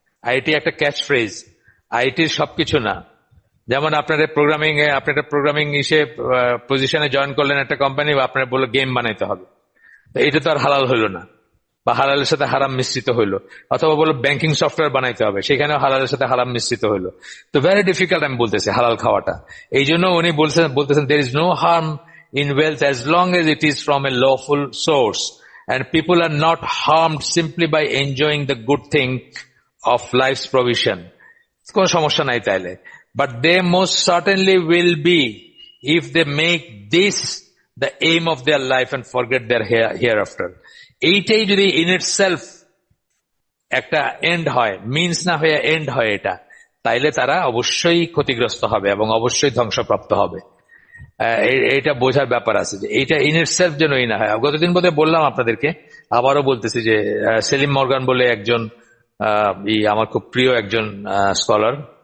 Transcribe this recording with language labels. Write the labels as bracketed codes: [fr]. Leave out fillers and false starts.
[bn] IT একটা catch phrase, আইটির সবকিছু না। যেমন আপনার প্রোগ্রামিং এ আপনি একটা প্রোগ্রামিং পজিশনে জয়েন করলেন একটা কোম্পানি, বা আপনার বললো গেম বানাইতে হবে, এটা তো আর হালাল হইলো না, বা হালালের সাথে হারাম মিশ্রিত হইলো। অথবা বললো ব্যাংকিং সফটওয়্যার বানাইতে হবে, সেখানেও হালালের সাথে হারাম মিশ্রিত হইলো। তো ভেরি ডিফিকাল্ট আমি বলতেছি হালাল খাওয়াটা। এই জন্য উনি বলতেছেন [en] there is no harm in wealth as long as it is from a lawful source and people are not harmed simply by enjoying the good thing of life's provision. [bn] কোনো সমস্যা নাই তাইলে, [en] but they most certainly will be if they make this the aim of their life and forget their hereafter. [bn] এইটাই যদি [en] in itself [bn] একটা and হয়, means না হয়ে এন্ড হয় এটা, তাইলে তারা অবশ্যই ক্ষতিগ্রস্ত হবে এবং অবশ্যই ধ্বংসপ্রাপ্ত হবে। এটা বোঝার ব্যাপার আছে যে এইটা [en] in itself [bn] যেন না হয়। গতদিন বোধহয় বললাম আপনাদেরকে, আবারও বলতেছি যে সেলিম মর্গান বলে একজন আমার খুব প্রিয় একজন স্কলার,